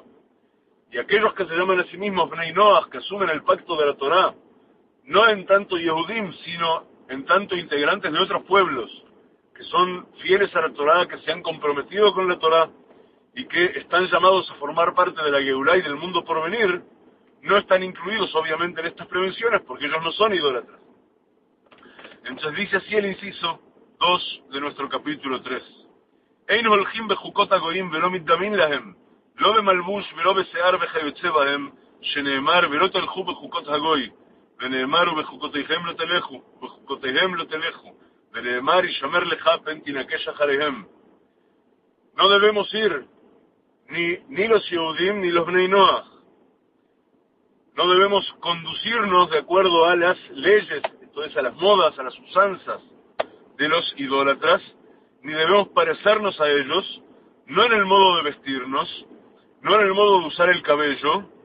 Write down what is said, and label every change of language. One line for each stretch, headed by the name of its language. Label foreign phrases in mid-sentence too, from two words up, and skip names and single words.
Spanish: Y aquellos que se llaman a sí mismos Bnei Noach, que asumen el pacto de la Torá, no en tanto Yehudim, sino en tanto integrantes de otros pueblos, que son fieles a la Torá, que se han comprometido con la Torá, y que están llamados a formar parte de la Geulá y del mundo por venir, no están incluidos obviamente en estas prevenciones, porque ellos no son idólatras. Entonces dice así el inciso 2 de nuestro capítulo 3.
Hebrew: אין הולכים בחוקות הגויים ולא מתדמין להם, לא במלבוש ולא בשער וכיוצא בהם, שנאמר ולא תלכו בחוקות הגוי, ונאמרו בחוקותיהם לא תלכו, בחוקותיהם לא תלכו, ונאמר ישמר לך פן תנקש אחריהם.
Spanish: No debemos ir ni los Yehudim ni los Bnei Noach. No debemos conducirnos de acuerdo a las leyes, entonces a las modas, a las usanzas de los idólatras, ni debemos parecernos a ellos, no en el modo de vestirnos, no en el modo de usar el cabello,